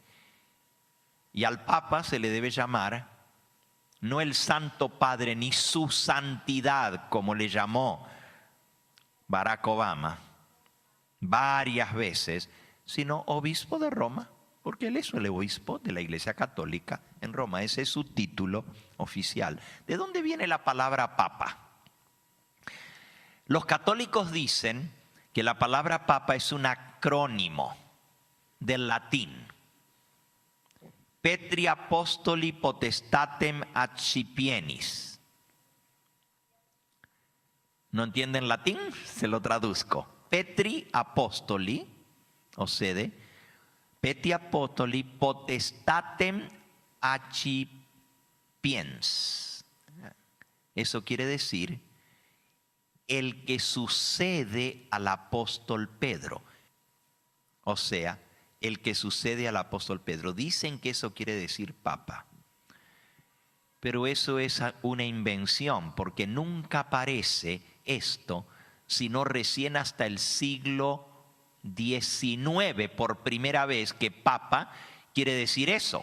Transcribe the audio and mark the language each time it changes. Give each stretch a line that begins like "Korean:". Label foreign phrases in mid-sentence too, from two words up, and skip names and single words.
Spanish: Y al Papa se le debe llamar no el Santo Padre ni su santidad, como le llamó Barack Obama varias veces, sino obispo de Roma, porque él es el obispo de la Iglesia Católica en Roma. Ese es su título oficial. ¿De dónde viene la palabra papa? Los católicos dicen que la palabra papa es un acrónimo del latín.
Latin: Petri apostoli potestatem accipienis.
Spanish: ¿No entienden latín? Se lo traduzco.
Latin: Petri apostoli, o sede, Petri apostoli potestatem accipiens.
Spanish: Eso quiere decir el que sucede al apóstol Pedro. O sea, el que sucede al apóstol Pedro. Dicen que eso quiere decir papa. Pero eso es una invención, porque nunca aparece esto, sino recién hasta el siglo XIX, por primera vez, que papa quiere decir eso.